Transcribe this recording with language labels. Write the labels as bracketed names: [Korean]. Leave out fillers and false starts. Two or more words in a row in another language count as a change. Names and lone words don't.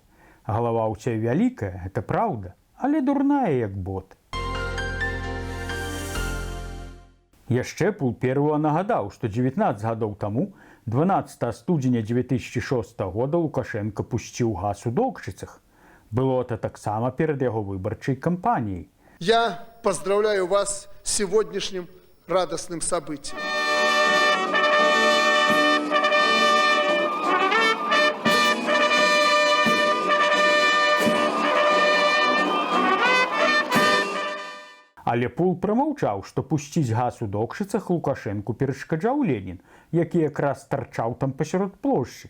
[Belarusian] Галава ў цябе вялікая, гэта праўда, але дурная, як бот. Яшчэ пул первого нагадаў, што 19 гадоў таму, 12 студзеня 2006 года Лукашенко пусціў газ у Докшыцах. Было это таксама перад яго выбарчай кампаніяй. [Russian] Я поздравляю вас с сегодняшним радостным событием. [Belarusian] Але пул прамаўчаў, што пусціць газ у Докшыцах Лукашэнку перашкаджаў Ленін, які якраз тарчаў там пасярод плошчы.